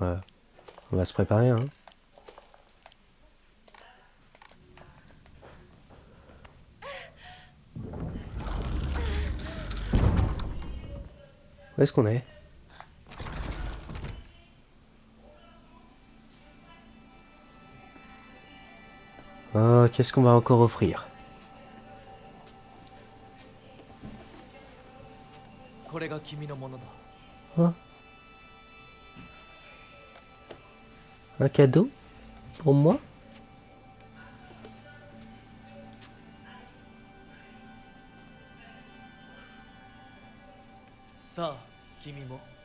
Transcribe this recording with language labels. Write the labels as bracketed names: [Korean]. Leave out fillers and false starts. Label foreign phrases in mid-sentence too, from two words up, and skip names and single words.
[French] on va se préparer, hein. Où est-ce qu'on est? Oh, qu'est-ce qu'on va encore offrir? [Japanese] これが君のものだ。 [French] Oh. Un cadeau? Pour moi? [Japanese] さあ、君も。